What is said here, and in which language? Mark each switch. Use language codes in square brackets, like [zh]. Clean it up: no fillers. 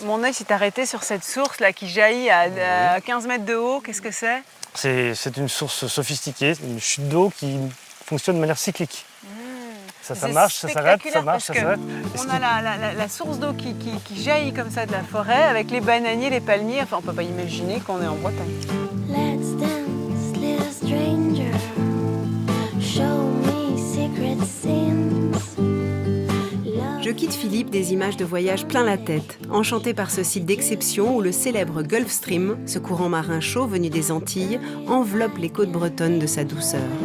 [fr] Mon œil s'est arrêté sur cette source là qui jaillit à 15 mètres de haut. Qu'est-ce que c'est? C'est une source sophistiquée, une chute d'eau qui fonctionne de manière cyclique. Ça C'est marche, ça s'arrête, ça spectaculaire marche, ça parce que s'arrête. On a la source d'eau qui jaillit comme ça de la forêt avec les bananiers, les palmiers. Enfin, on peut pas imaginer qu'on est en Bretagne. [en] Let's dance, little stranger. Show me secret sins. [fr] Je quitte Philippe des images de voyage plein la tête, enchanté par ce site d'exception où le célèbre Gulf Stream, ce courant marin chaud venu des Antilles, enveloppe les côtes bretonnes de sa douceur.